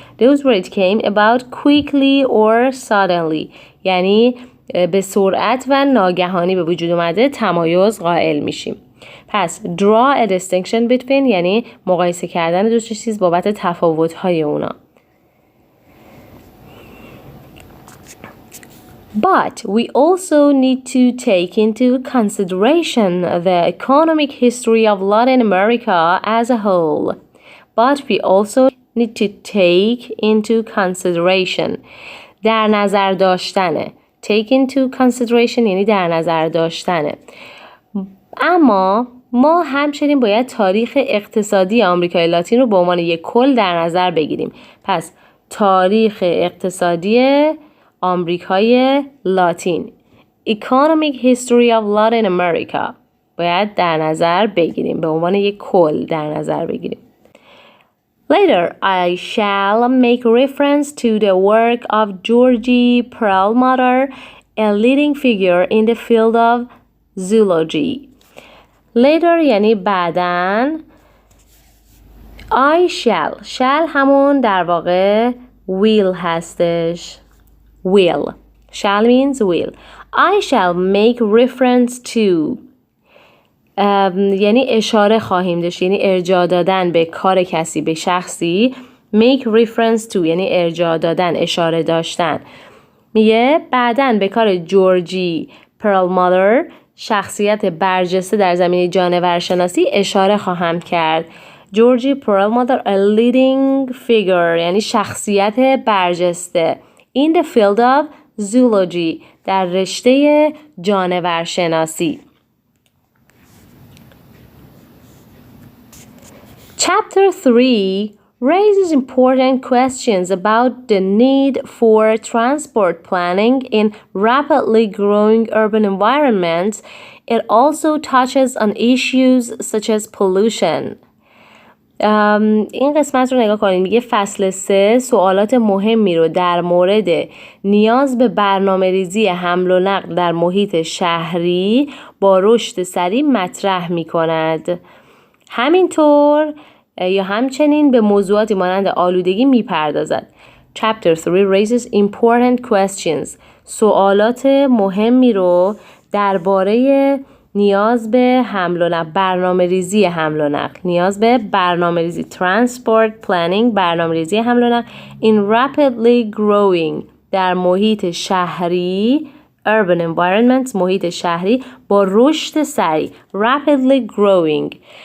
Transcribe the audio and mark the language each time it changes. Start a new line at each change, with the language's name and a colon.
English: Those where it came about quickly or suddenly
Persian: یعنی به سرعت و ناگهانی به وجود اومده تمایز قائل میشیم. پس
English: draw a distinction between
Persian: یعنی مقایسه کردن دو چیز بابت تفاوت‌های اونا.
English: But we also need to take into consideration the economic history of Latin America as a whole. But we also need to take into consideration.
Persian: در نظر داشتنه.
English: Take into consideration
Persian: یعنی در نظر داشتنه. اما ما همچنین باید تاریخ اقتصادی آمریکای لاتین رو به عنوان یک کل در نظر بگیریم. پس تاریخ اقتصادی آمریکای لاتین
English: Economic History of Latin America
Persian: باید در نظر بگیریم به عنوان یک کل در نظر بگیریم.
English: Later I shall make reference to the work of Georgie Perlmutter, a leading figure in the field of zoology. Later
Persian: یعنی بعداً.
English: I shall
Persian: همون در واقع
English: will
Persian: هستش.
English: Will. Shall means will. I shall make reference to.
Persian: یعنی اشاره خواهیم داشت. یعنی ارجاع دادن به کار کسی به شخصی.
English: Make reference to
Persian: یعنی ارجاع دادن اشاره داشتن. میگه بعداً به کار جورجی perlmutter شخصیت برجسته در زمینه جانورشناسی اشاره خواهم کرد. جورجی پرلموتر
English: a leading figure
Persian: یعنی شخصیت برجسته
English: in the field of zoology
Persian: در رشته جانورشناسی.
English: Chapter 3 raises important questions about the need for transport planning in rapidly growing urban environments. It also touches on issues such as pollution.
Persian: این قسمت رو نگاه کنید. میگه فصل 3 سوالات مهمی رو در مورد نیاز به برنامه‌ریزی حمل و نقل در محیط شهری با رشد سریع مطرح می‌کند. همینطور یا همچنین به موضوعاتی مانند آلودگی میپردازد.
English: Chapter 3 raises important questions.
Persian: سوالات مهمی رو درباره نیاز به حمل و نقل، برنامه‌ریزی حمل و نقل، نیاز به برنامه‌ریزی
English: transport planning،
Persian: برنامه‌ریزی حمل و نقل
English: in rapidly growing
Persian: در محیط شهری
English: urban environments،
Persian: محیط شهری با رشد سریع
English: rapidly growing.